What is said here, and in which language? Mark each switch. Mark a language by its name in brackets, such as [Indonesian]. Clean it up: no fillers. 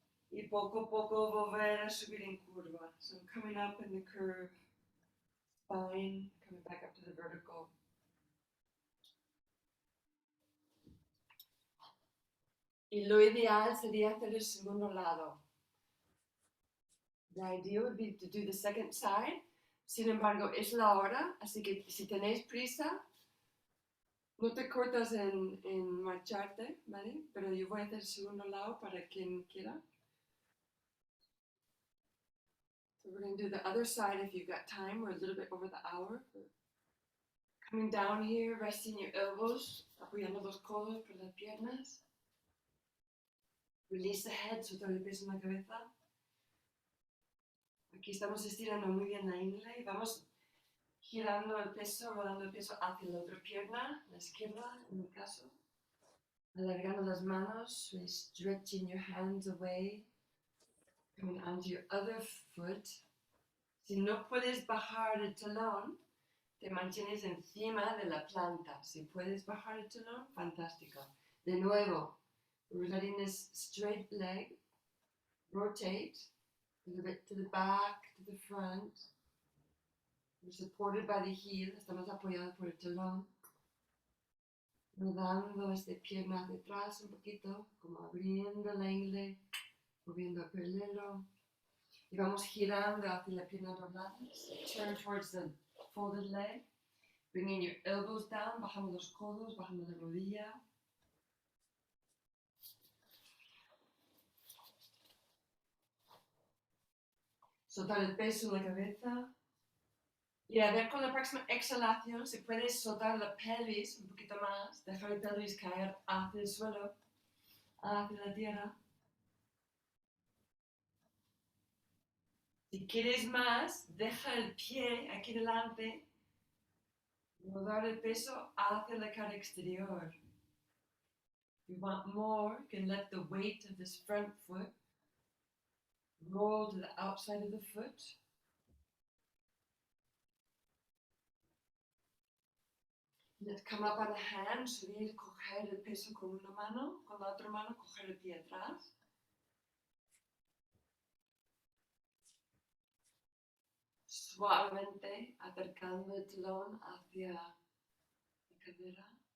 [Spanish] Y poco a poco volver a subir en curva. [English] So coming up in the curve, spine, coming back up to the vertical. [Spanish] Y lo ideal sería hacer el segundo lado. [English] The idea would be to do the second side. [Spanish] Sin embargo, es la hora, así que si tenéis prisa, no te cortas en marcharte, ¿vale? Pero yo voy a hacer el segundo lado para quien quiera. [English] So we're going to do the other side if you've got time. We're a little bit over the hour. Coming down here, resting your elbows, [Spanish] apoyando los codos por las piernas. [English] Release the head, [Spanish] soltar el peso en la cabeza. Aquí estamos estirando muy bien la ingle y vamos girando el peso, rodando el peso hacia la otra pierna, la izquierda en mi caso. Alargando las manos, [English] stretching your hands away. Coming onto your other foot. [Spanish] Si no puedes bajar el talón, te mantienes encima de la planta. Si puedes bajar el talón, fantástico. De nuevo, [English] we're letting this straight leg rotate a little bit to the back, to the front. We're supported by the heel, [Spanish] estamos apoyados por el talón. rodando este pie más detrás un poquito, como abriendo la ingle, moviendo el paralelo. Y vamos girando hacia la pierna doblada. [English] Turn towards the folded leg. Bringing your elbows down, [Spanish] bajando los codos, bajando la rodilla. Soltar el peso en la cabeza. Y a ver con la próxima exhalación si puedes soltar la pelvis un poquito más, dejar el pelvis caer hacia el suelo, hacia la tierra. Si quieres más, deja el pie aquí delante, rodar el peso hacia la cara exterior. [English] If you want more, you can let the weight of this front foot roll to the outside of the foot. Let's come up on a hand, [Spanish] subir, coger el peso con una mano, con la otra mano coger el pie atrás. Suavemente acercando el talón hacia la cadera.